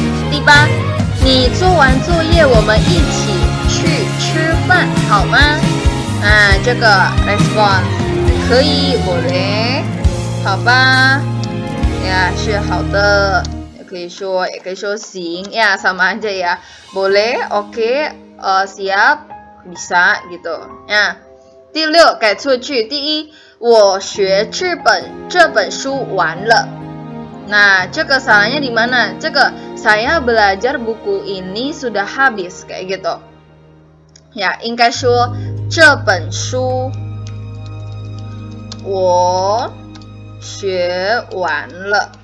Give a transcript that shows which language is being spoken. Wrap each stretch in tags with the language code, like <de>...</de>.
<zh>第八，你做完作业我们一起去吃饭好吗？这个 response 可以 boleh 好吧呀，是好的。也可以说行</zh> <id>ya, sama aja ya. Boleh, oke, siap, bisa gitu.</id> <zh>Ya. 第六，改错句。第一，我学这本书完了。</zh> <id>Nah, 这个 salahnya di mana? 这个 saya belajar buku ini sudah habis kayak gitu.</id> <zh>Ya, 应该说这本书我学完了。</zh>